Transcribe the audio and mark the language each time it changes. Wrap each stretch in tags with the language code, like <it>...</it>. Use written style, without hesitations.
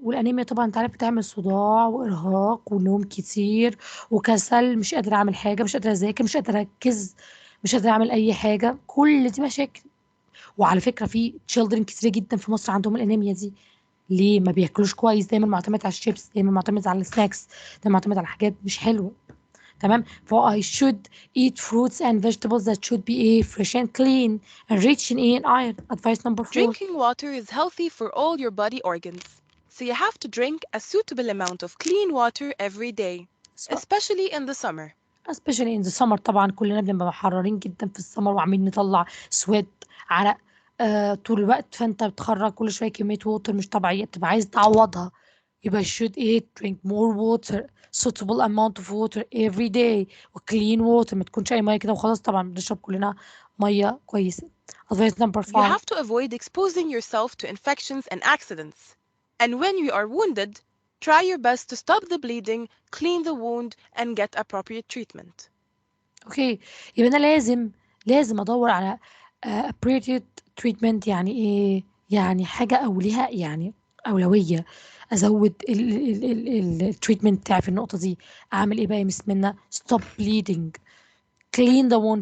<ar>والانيميا طبعا انت عارف بتعمل صداع وارهاق ونوم كتير وكسل، مش قادره اعمل حاجه، مش قادره اذاكر، مش قادره اركز، مش قادره اعمل اي حاجه. كل دي مشاكل. وعلى فكره في تشيلدرن كتير جدا في مصر عندهم الانيميا دي. ليه؟ ما بياكلوش كويس، دايما معتمد على الشيبس، دايما معتمد على السناكس، دايما معتمد على حاجات مش حلوه. تمام.</ar> <en>ف I should eat fruits and vegetables that should be fresh and clean and rich in iron. Advice number 4. Drinking water is healthy for all your body organs, so you have to drink a suitable amount of clean water every day, especially in the summer. especially in the summer.</en> <ar>طبعا كلنا بنبقى محررين جدا في السمر وعاملين نطلع سويت، عرق طول الوقت، فانت بتخرج كل شويه كميه ووتر مش طبيعيه بتبقى عايز تعوضها. يبقى</ar> <en>should eat drink more water suitable amount of water every day و clean water.</en> <ar>ما تكونش اي ميه كده وخلاص. طبعا بنشرب كلنا ميه كويسه.</ar> <en>advice number 5. You have to avoid exposing yourself to infections and accidents. And when you are wounded, try your best to stop the bleeding, clean the wound, and get appropriate treatment. Okay.</en> <ar>يبقى انا لازم ادور على appropriate treatment. يعني ايه؟ يعني حاجه او ليها يعني اولويه. ازود التريتمنت بتاعي في النقطه دي. اعمل ايه بقى يا مس منى؟</ar> <en>stop bleeding, clean the wound.</en>